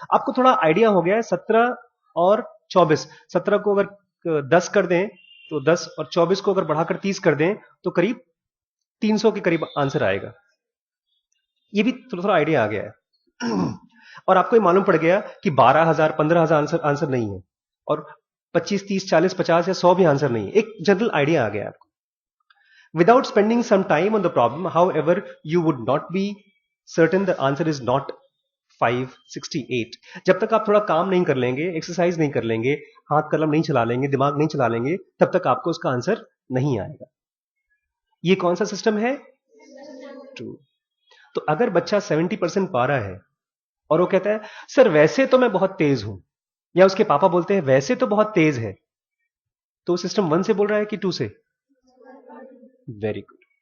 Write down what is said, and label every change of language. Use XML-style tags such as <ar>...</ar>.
<hi>आपको थोड़ा आइडिया हो गया है 17 और 24। 17 को अगर 10 कर दें तो 10, और 24 को अगर बढ़ाकर 30 कर दें तो करीब 300 के करीब आंसर आएगा। ये भी थोड़ा थोड़ा आइडिया आ गया है। और आपको ये मालूम पड़ गया कि 12,000 15,000 आंसर आंसर नहीं है, और 25 30 40 50 या 100 भी आंसर नहीं है। एक जनरल आइडिया आ गया आपको।</hi> <en>Without spending some time on the problem, however, you would not be certain the answer is not 568।</en> <hi>जब तक आप थोड़ा काम नहीं कर लेंगे, एक्सरसाइज नहीं कर लेंगे, हाथ कलम नहीं चला लेंगे, दिमाग नहीं चला लेंगे, तब तक आपको उसका आंसर नहीं आएगा। ये कौन सा सिस्टम है? ट्रू। तो अगर बच्चा 70% पा रहा है और वो कहता है सर वैसे तो मैं बहुत तेज हूं, या उसके पापा बोलते हैं वैसे तो बहुत तेज है, तो सिस्टम 1 से बोल रहा है कि 2 से?</hi> <en>Very good.</en>